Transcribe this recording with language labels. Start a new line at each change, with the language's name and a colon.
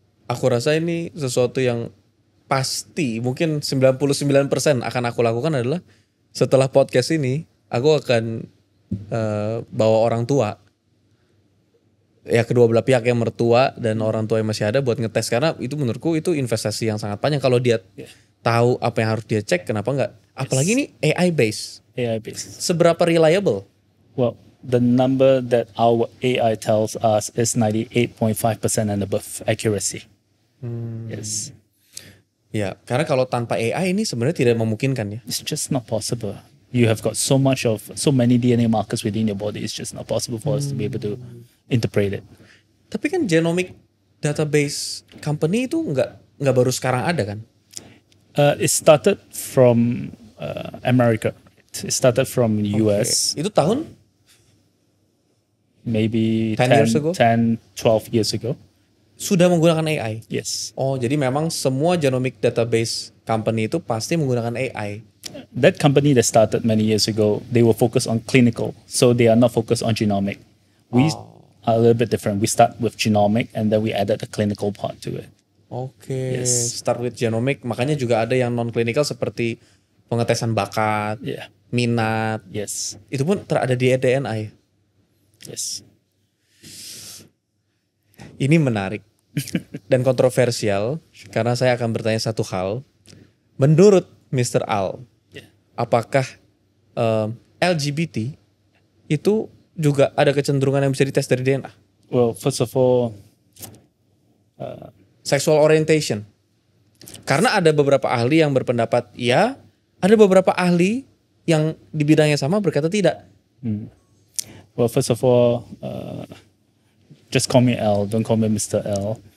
Indonesian: Aku rasa ini sesuatu yang pasti mungkin 99% akan aku lakukan adalah setelah podcast ini aku akan bawa orang tua. Ya kedua belah pihak, yang mertua dan orang tua yang masih ada buat ngetes, karena itu menurutku itu investasi yang sangat panjang. Kalau dia tahu apa yang harus dia cek, kenapa enggak? Apalagi ini AI based. Seberapa reliable?
English: Well, the number that our AI tells us is 98.5% and above accuracy. Yes.
Indonesian: Ya, karena kalau tanpa AI ini sebenarnya tidak memungkinkan ya.
English: It's just not possible. You have got so many DNA markers within your body. It's just not possible for us to be able to interpret it.
Indonesian: Tapi kan genomic database company itu nggak baru sekarang ada kan?
English: It started from America. It started from US.
Indonesian: Itu tahun
English: Maybe 10 years ago? 10, 12 years ago.
Indonesian: sudah menggunakan AI.
English: Yes.
Indonesian: Oh, jadi memang semua genomic database company itu pasti menggunakan AI.
English: That company that started many years ago, they were focused on clinical. So they are not focused on genomic. We are a little bit different. We start with genomic and then we added the clinical part to it.
Indonesian: Oke,
English: Yes. start with genomic.
Indonesian: Makanya juga ada yang non-clinical seperti pengetesan bakat,
English: Yeah.
Indonesian: minat.
English: Yes.
Indonesian: Itu pun terada di DNA ya.
English: Yes.
Indonesian: Ini menarik dan kontroversial karena saya akan bertanya satu hal. Menurut Mr. Al,
English: Yeah.
Indonesian: apakah LGBT itu juga ada kecenderungan yang bisa dites dari DNA?
English: Well, first of all, Sexual orientation.
Indonesian: Karena ada beberapa ahli yang berpendapat ya, ada beberapa ahli yang di bidangnya sama berkata tidak.
English: first of all, just call me L. Don't call me Mr. L.